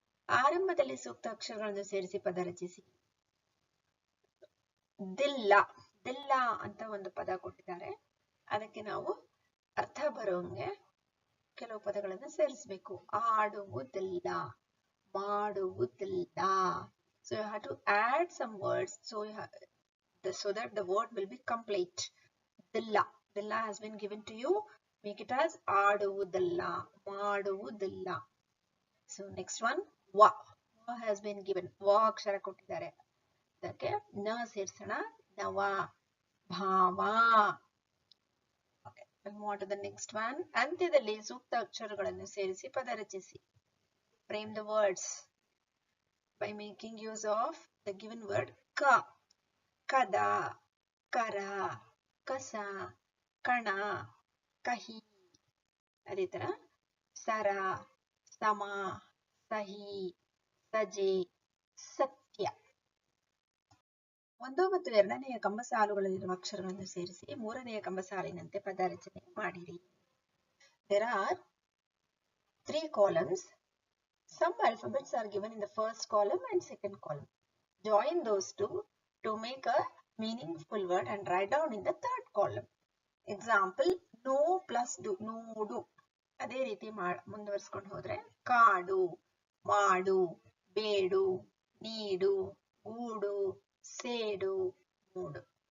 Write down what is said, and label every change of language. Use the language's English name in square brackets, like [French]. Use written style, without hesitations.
[Kannada] ಆರಂಭದಲ್ಲಿ ಸೂಕ್ತ ಅಕ್ಷರಗಳನ್ನು ಸೇರಿಸಿ ಪದ ರಚಿಸಿ. ದಿಲ್ಲ, ದಿಲ್ಲ ಅಂತ ಒಂದು ಪದ ಕೊಟ್ಟಿದ್ದಾರೆ. ಅದಕ್ಕೆ ನಾವು ಅರ್ಥ ಬರೋಂಗೆ ಕೆಲವು ಪದಗಳನ್ನು ಸೇರಿಸಬೇಕು. ಆಡುವುದಿಲ್ಲ, ಮಾಡುವುದಿಲ್ಲ. [English] So you have to add some words so that the word will be complete. Dilla, dilla has been given to you. Make it as [Kannada] ಆಡುವುದಿಲ್ಲ, ಮಾಡುವುದಿಲ್ಲ. [English] So next one, wa. Wa has been given. [Kannada] wa ಅಕ್ಷರ ಕೊಟ್ಟಿದ್ದಾರೆ. ಅದಕ್ಕೆ ನ ಸೇರಿಸೋಣ. ನವ, ಭಾವ. [English] Okay, we'll move on to the next one. [Kannada] ಅಂತ್ಯದಲ್ಲಿ ಸೂಕ್ತ ಅಕ್ಷರಗಳನ್ನು ಸೇರಿಸಿ ಪದ ರಚಿಸಿ. [English] Frame the words by making use of the given word ka. [Kannada] ಕದ, ಕರ, ಕಸ, ಕಣ, ಕಹಿ. ಅದೇ ತರ ಸರ, ಸಮ, ಸಹಿ, ಸಜೆ, ಸತ್ಯ. 1 ಮತ್ತು 2ನೆಯ ಕಂಬಸಾಲುಗಳಲ್ಲಿರುವ ಅಕ್ಷರಗಳನ್ನು ಸೇರಿಸಿ 3ನೆಯ ಕಂಬಸಾಲಿನಂತೆ ಪದ ರಚನೆ ಮಾಡಿರಿ. [English] There are 3 columns. Some alphabets are given in the first column and second column. Join those two to make a meaningful word and write down in the third column. Example, no plus do, ನೋಡು. [Kannada] ಅದೇ ರೀತಿ ಮುಂದುವರಿಸಿಕೊಂಡು ಹೋದ್ರೆ ಕಾಡು, ಮಾಡು, ಬೇಡು, ನೀಡು, ಗೂಡು, ಸೇಡು, ಮೂಡು.